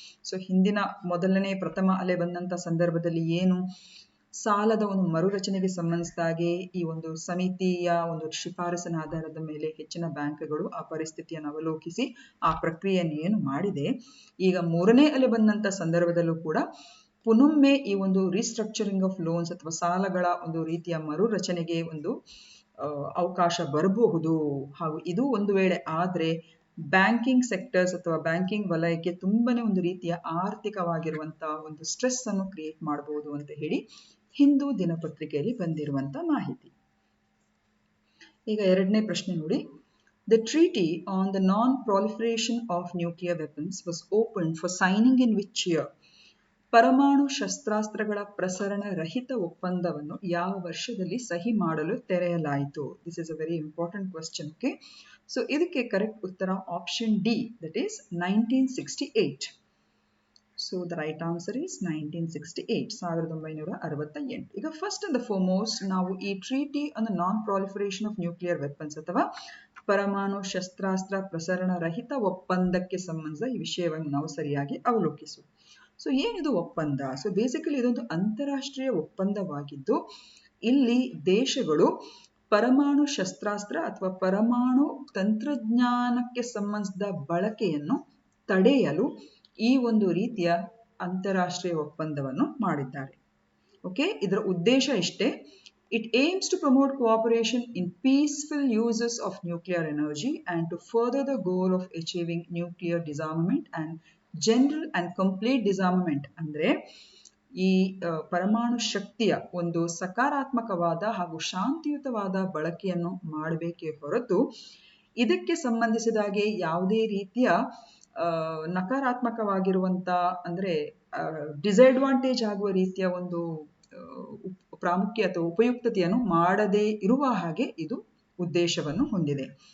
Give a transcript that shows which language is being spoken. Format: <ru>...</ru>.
<kn>So ಹಿಂದಿನ ಪ್ರಥಮ ಅಲೆ ಬಂದಂತ ಸಂದರ್ಭದಲ್ಲಿ ಏನು ಸಾಲದ ಒಂದು ಮರುರಚನೆಗೆ ಸಂಬಂಧಿಸಿದಾಗೆ ಈ ಒಂದು ಸಮಿತಿಯ ಒಂದು ಶಿಫಾರಸಿನ ಆಧಾರದ ಮೇಲೆ ಹೆಚ್ಚಿನ ಬ್ಯಾಂಕ್ಗಳು ಆ ಪರಿಸ್ಥಿತಿಯನ್ನು ಅವಲೋಕಿಸಿ ಆ ಪ್ರಕ್ರಿಯೆಯನ್ನು ಏನು ಮಾಡಿದೆ, ಈಗ ಮೂರನೇ ಅಲೆ ಬಂದಂತ ಸಂದರ್ಭದಲ್ಲೂ ಕೂಡ ಪುನೊಮ್ಮೆ ಈ ಒಂದು ರೀಸ್ಟ್ರಕ್ಚರಿಂಗ್ ಆಫ್ ಲೋನ್ಸ್ ಅಥವಾ ಸಾಲಗಳ ಒಂದು ರೀತಿಯ ಮರುರಚನೆಗೆ ಒಂದು ಅವಕಾಶ ಬರಬಹುದು. ಹಾಗೂ ಇದು ಒಂದು ವೇಳೆ ಆದ್ರೆ ಬ್ಯಾಂಕಿಂಗ್ ಸೆಕ್ಟರ್ಸ್ ಅಥವಾ ಬ್ಯಾಂಕಿಂಗ್ ವಲಯಕ್ಕೆ ತುಂಬಾನೇ ಒಂದು ರೀತಿಯ ಆರ್ಥಿಕವಾಗಿರುವಂತಹ ಒಂದು ಸ್ಟ್ರೆಸ್ ಅನ್ನು ಕ್ರಿಯೇಟ್ ಮಾಡಬಹುದು ಅಂತ ಹೇಳಿ ಹಿಂದೂ ದಿನಪತ್ರಿಕೆಯಲ್ಲಿ ಬಂದಿರುವಂತ ಮಾಹಿತಿ. ಈಗ ಎರಡನೇ ಪ್ರಶ್ನೆ ನೋಡಿ.</kn> <en>The treaty on the non-proliferation of nuclear weapons was opened for signing in which year?</en> <kn>ಪರಮಾಣು ಶಸ್ತ್ರಾಸ್ತ್ರಗಳ ಪ್ರಸರಣ ರಹಿತ ಒಪ್ಪಂದವನ್ನು ಯಾವ ವರ್ಷದಲ್ಲಿ ಸಹಿ ಮಾಡಲು ತೆರೆಯಲಾಯಿತು?</kn> <en>This is a very important question.</en> <kn>Okay, so ಇದಕ್ಕೆ ಕರೆಕ್ಟ್ ಉತ್ತರ option D,</kn> <en>that is</en> <kn>1968.</kn> <en>So the right answer is 1968, 1968.</en> <kn>ಈಗ ಫಸ್ಟ್ ಅಂಡ್ ಫಾರ್ಮೋಸ್ಟ್ ನಾವು ಈ treaty on the non proliferation of nuclear weapons ಅಥವಾ ಪರಮಾಣು ಶಸ್ತ್ರಾಸ್ತ್ರ ಪ್ರಸರಣ ರಹಿತ ಒಪ್ಪಂದಕ್ಕೆ ಸಂಬಂಧಿಸಿದ ಈ ವಿಷಯವನ್ನು ನಾವು ಸರಿಯಾಗಿ ಅವಲೋಕಿಸು. ಸೊ ಏನಿದು ಒಪ್ಪಂದ? ಸೊ ಬೇಸಿಕಲಿ ಇದೊಂದು ಅಂತಾರಾಷ್ಟ್ರೀಯ ಒಪ್ಪಂದವಾಗಿದ್ದು ಇಲ್ಲಿ ದೇಶಗಳು ಪರಮಾಣು ಶಸ್ತ್ರಾಸ್ತ್ರ ಅಥವಾ ಪರಮಾಣು ತಂತ್ರಜ್ಞಾನಕ್ಕೆ ಸಂಬಂಧಿಸಿದ ಬಳಕೆಯನ್ನು ತಡೆಯಲು ಈ ಒಂದು ರೀತಿಯ ಅಂತಾರಾಷ್ಟ್ರೀಯ ಒಪ್ಪಂದವನ್ನು ಮಾಡಿದ್ದಾರೆ. ಓಕೆ, ಇದರ ಉದ್ದೇಶ ಇಷ್ಟೇ.</kn> <en>It aims to promote cooperation in peaceful uses of nuclear energy and to further the goal of achieving nuclear disarmament and general and complete disarmament.</en> <kn>ಅಂದ್ರೆ ಈ ಪರಮಾಣು ಶಕ್ತಿಯ ಒಂದು ಸಕಾರಾತ್ಮಕವಾದ ಹಾಗೂ ಶಾಂತಿಯುತವಾದ ಬಳಕೆಯನ್ನು ಮಾಡಬೇಕೇ ಹೊರತು ಇದಕ್ಕೆ ಸಂಬಂಧಿಸಿದಾಗೆ ಯಾವುದೇ ರೀತಿಯ ನಕಾರಾತ್ಮಕವಾಗಿರುವಂತ ಅಂದ್ರೆ ಡಿಸ್ಅಡ್ವಾಂಟೇಜ್ ಆಗುವ ರೀತಿಯ ಒಂದು ಪ್ರಾಮುಖ್ಯ ಅಥವಾ ಉಪಯುಕ್ತತೆಯನ್ನು ಮಾಡದೇ ಇರುವ ಹಾಗೆ ಇದು ಉದ್ದೇಶವನ್ನು ಹೊಂದಿದೆ.</kn>